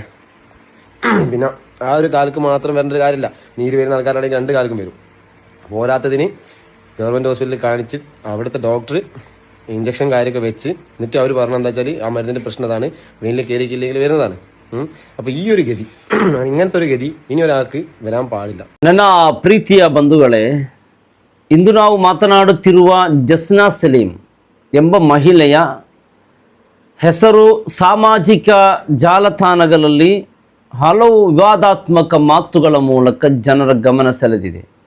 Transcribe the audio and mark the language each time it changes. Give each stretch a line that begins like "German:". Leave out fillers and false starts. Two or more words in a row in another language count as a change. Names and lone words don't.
Malayalam: പിന്നെ ആ ഒരു കാൽക്ക് മാത്രം വരേണ്ട ഒരു കാര്യമില്ല. നീര് വരുന്ന ആൾക്കാരാണെങ്കിൽ 2 കാൽക്കും വരും. പോരാത്തതിന് ഗവൺമെൻറ് ഹോസ്പിറ്റലിൽ കാണിച്ച് അവിടുത്തെ ഡോക്ടർ ഇഞ്ചക്ഷൻ കാര്യമൊക്കെ വെച്ച് എന്നിട്ട് അവർ പറഞ്ഞെന്താ വെച്ചാൽ ആ മരുന്നിൻ്റെ പ്രശ്നം അതാണ്, വെയിലിൽ കയറിയില്ലെങ്കിൽ വരുന്നതാണ്. അപ്പോൾ ಈ ഒരു ಗತಿ, ഇങ്ങനത്തെ ഒരു ಗತಿ ഇനി ഒരാൾക്ക് വരാൻ ಪಾಡಿಲ್ಲ.
Kannada: ನನ್ನ ಪ್ರೀತಿಯ ಬಂಧುಗಳೇ, ಇಂದು ನಾವು ಮಾತನಾಡುತ್ತಿರುವ ಜಸ್ನಾ ಸಲೀಂ ಎಂಬ ಮಹಿಳೆಯ ಹೆಸರು ಸಾಮಾಜಿಕ ಜಾಲತಾಣಗಳಲ್ಲಿ ಹಲವು ವಿವಾದಾತ್ಮಕ ಮಾತುಗಳ ಮೂಲಕ ಜನರ ಗಮನ ಸೆಳೆದಿದೆ.